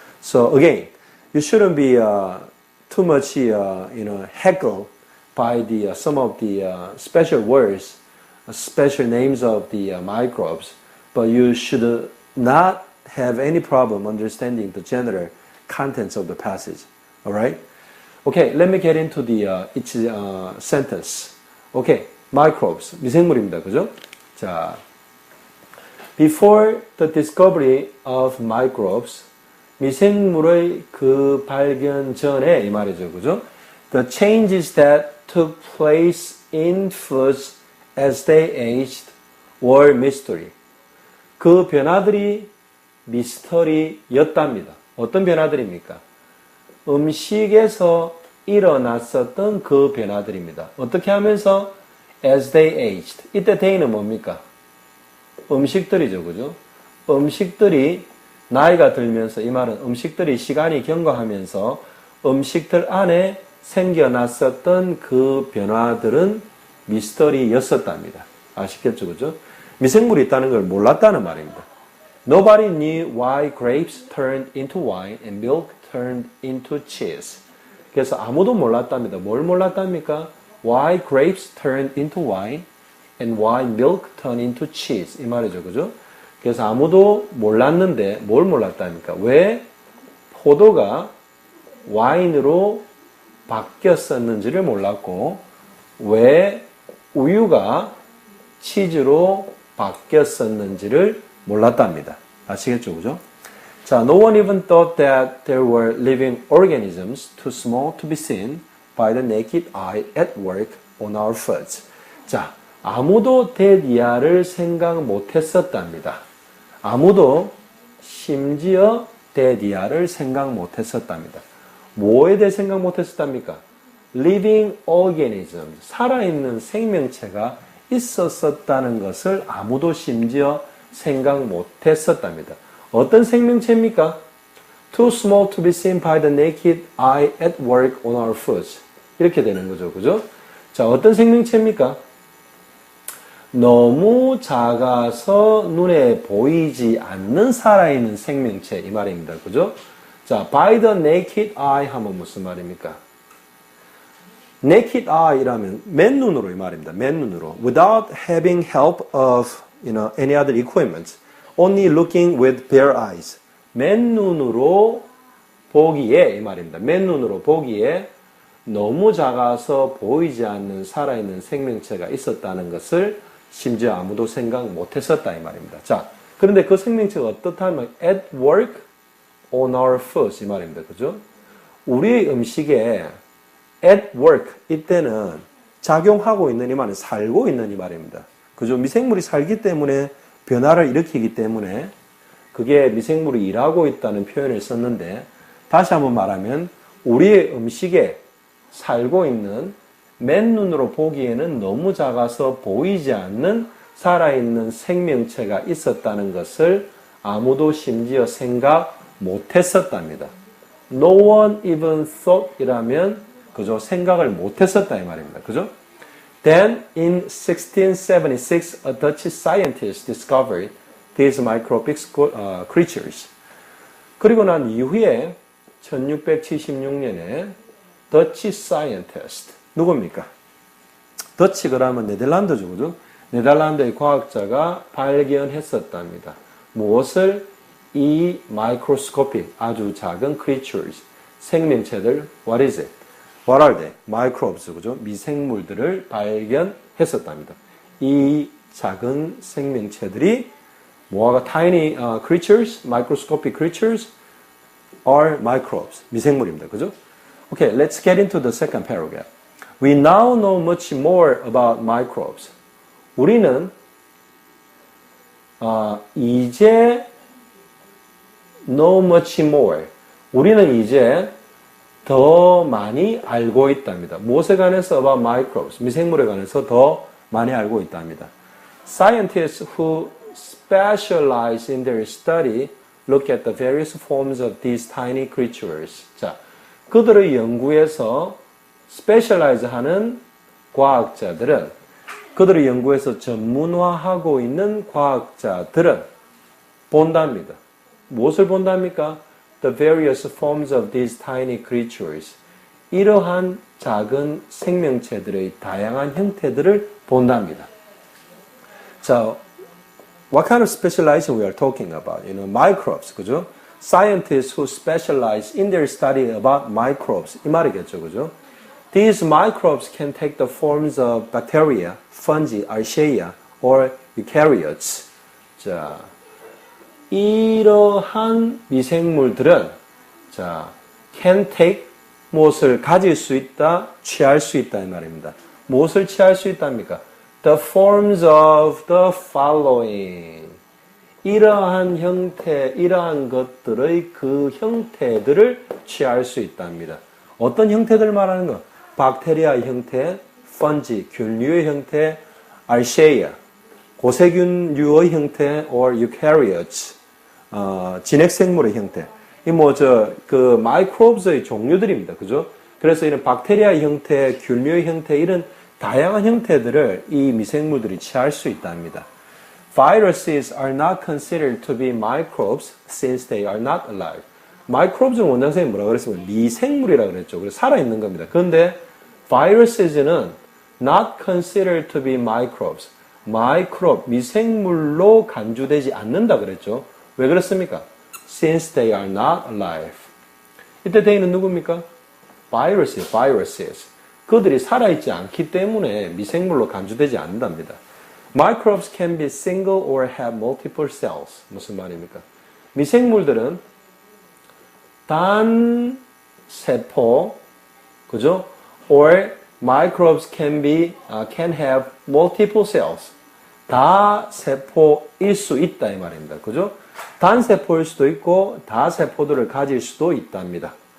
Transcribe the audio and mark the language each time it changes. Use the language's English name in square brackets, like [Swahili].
[English] So again, you shouldn't be too much heckled by some of the special words, special names of the microbes, but you should not have any problem understanding the general contents of the passage. All right? Okay, let me get into the each sentence. Okay, microbes, [Korean] 미생물입니다, 그죠? 자, [English] before the discovery of microbes, [Korean] 미생물의 그 발견 전에 이 말이죠, 그죠? [English] The changes that took place in foods as they aged were mystery. [Korean] 그 변화들이 미스터리였답니다. 어떤 변화들입니까? 음식에서 일어났었던 그 변화들입니다. 어떻게 하면서? [English] As they aged. [Korean] 이때 they는 뭡니까? 음식들이죠. 그죠? 음식들이 나이가 들면서, 이 말은 음식들이 시간이 경과하면서 음식들 안에 생겨났었던 그 변화들은 미스터리였었답니다. 아시겠죠? 그죠? 미생물이 있다는 걸 몰랐다는 말입니다. [English] Nobody knew why grapes turned into wine and milk turned into cheese. [Korean] 그래서 아무도 몰랐답니다. 뭘 몰랐답니까? [English] Why grapes turned into wine and why milk turned into cheese. [Korean] 이 말이죠. 그죠? 그래서 아무도 몰랐는데 뭘 몰랐답니까? 왜 포도가 와인으로 바뀌었었는지를 몰랐고 왜 우유가 치즈로 바뀌었었는지를 몰랐답니다. 아시겠죠? 그죠? [English] 자, no one even thought that there were living organisms too small to be seen by the naked eye at work on our foods. [Korean] 자, 아무도 데디아를 생각 못했었답니다. 아무도 심지어 데디아를 생각 못했었답니다. 뭐에 대해 생각 못했었답니까? [English] living organisms, [Korean] 살아있는 생명체가 있었었다는 것을 아무도 심지어 생각 못했었답니다. 어떤 생명체입니까? [English] Too small to be seen by the naked eye at work on our foods. [Korean] 이렇게 되는 거죠. 그죠? 자, 어떤 생명체입니까? 너무 작아서 눈에 보이지 않는 살아있는 생명체, 이 말입니다. 그죠? 자, [English] by the naked eye [Korean] 하면 무슨 말입니까? naked eye라면 맨눈으로 이 말입니다. 맨눈으로. [English] without having help of, any other equipment. only looking with bare eyes. [Korean] 맨눈으로 보기에, 이 말입니다. 맨눈으로 보기에 너무 작아서 보이지 않는 살아있는 생명체가 있었다는 것을 심지어 아무도 생각 못했었다 이 말입니다. 자, 그런데 그 생명체가 어떻다면 [English] at work on our foods [Korean] 이 말입니다. 그죠? 우리의 음식에 [English] at work [Korean] 이때는 작용하고 있는 이 말은 살고 있는 이 말입니다. 그죠? 미생물이 살기 때문에 변화를 일으키기 때문에 그게 미생물이 일하고 있다는 표현을 썼는데 다시 한번 말하면 우리의 음식에 살고 있는 맨눈으로 보기에는 너무 작아서 보이지 않는 살아있는 생명체가 있었다는 것을 아무도 심지어 생각 못했었답니다. [English] No one even thought [Korean] 이라면 그죠? 생각을 못했었다 이 말입니다. 그죠? [English] Then in 1676 a Dutch scientist discovered these microscopic creatures. [Korean] 그리고 난 이후에 1676년에 [English] Dutch scientist [Korean] 누굽니까? 더치 그러면 네덜란드죠. 그죠? 네덜란드의 과학자가 발견했었답니다. 무엇을? [English] 이 microscopic [Korean] 아주 작은 [English] creatures [Korean] 생명체들 [English] what is it? What are they? microbes [Korean] 그죠? 미생물들을 발견했었답니다. 이 작은 생명체들이 뭐가 [English] tiny creatures, microscopic creatures are microbes [Korean] 미생물입니다. 그죠? [English] Okay, let's get into the second paragraph. We now know much more about microbes. [Korean] 우리는 이제 [English] know much more. [Korean] 우리는 이제 더 많이 알고 있답니다. 무엇에 관해서 [English] about microbes. [Korean] 미생물에 관해서 더 많이 알고 있답니다. [English] Scientists who specialize in their study look at the various forms of these tiny creatures. [Korean] 자, 그들의 연구에서 specialize 하는 과학자들은 그들의 연구에서 전문화하고 있는 과학자들은 본답니다. 무엇을 본답니까? [English] The various forms of these tiny creatures. [Korean] 이러한 작은 생명체들의 다양한 형태들을 본답니다. [English] 자, what kind of specialization we are talking about? Microbes, [Korean] 그죠? [English] Scientists who specialize in their study about microbes. [Korean] 이 말이겠죠, 그죠? [English] These microbes can take the forms of bacteria, fungi, archaea, or eukaryotes. [Korean] 자, 이러한 미생물들은 자, [English] can take [Korean] 무엇을 가질 수 있다, 취할 수 있다 이 말입니다. 무엇을 취할 수 있답니까? [English] the forms of the following. [Korean] 이러한 형태, 이러한 것들의 그 형태들을 취할 수 있답니다. 어떤 형태들 말하는 거? 박테리아의 형태, 펀지, 균류의 형태, 알셰이아, 고세균류의 형태, [English] or eukaryotes, [Korean] 진핵생물의 형태. 이 마이크로브스의 종류들입니다. 그죠? 그래서 이런 박테리아의 형태, 균류의 형태, 이런 다양한 형태들을 이 미생물들이 취할 수 있답니다. [English] Viruses are not considered to be microbes since they are not alive. [Korean] microbes는 원장선생님이 뭐라고 그랬으면 미생물이라고 그랬죠. 그래서 살아있는 겁니다. 그런데 [English] viruses는 not considered to be microbes. [Korean] 미생물로 간주되지 않는다 그랬죠. 왜 그렇습니까? [English] Since they are not alive. [Korean] 이때 they는 누굽니까? [English] viruses. [Korean] 그들이 살아있지 않기 때문에 미생물로 간주되지 않는답니다. [English] Microbes can be single or have multiple cells. [Korean] 무슨 말입니까? 미생물들은 단 세포, 그죠? [English] Or microbes can have multiple cells. [Korean] 다세포일 수 있다 이 말입니다. 그죠? 단세포일 수도 있고 다세포들을 가질 수도 있답니다.